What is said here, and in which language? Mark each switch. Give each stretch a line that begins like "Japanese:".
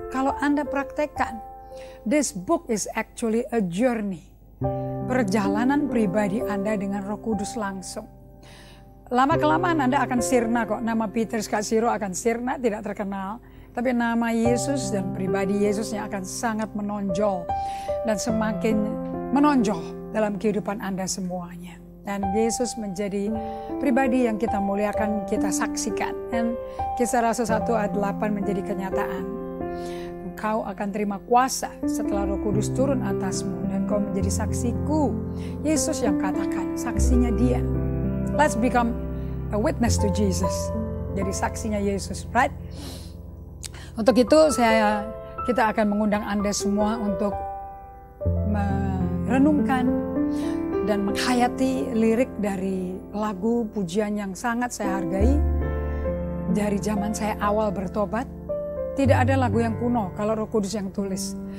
Indonesian: Kalau Anda praktekkan,
English: this book is actually a journey.
Indonesian: Perjalanan pribadi Anda dengan Roh Kudus langsung. Lama-kelamaan Anda akan sirna kok. Nama Peter Scazzero akan sirna, tidak terkenal. Tapi nama Yesus dan pribadi Yesusnya akan sangat menonjol dan semakin menonjol dalam kehidupan Anda semuanya. Dan Yesus menjadi pribadi yang kita muliakan, kita saksikan. Dan Kisah Rasul 1 ayat 8 menjadi kenyataan. Engkau akan terima kuasa setelah Roh Kudus turun atasmu dan kau menjadi saksiku. Yesus yang katakan, saksinya dia.
English: Let's become a witness to Jesus.
Indonesian: Jadi saksinya Yesus, right? Untuk itu kita akan mengundang Anda semua untuk merenungkan dan menghayati lirik dari lagu pujian yang sangat saya hargai. Dari zaman saya awal bertobat, tidak ada lagu yang kuno kalau Roh Kudus yang tulis.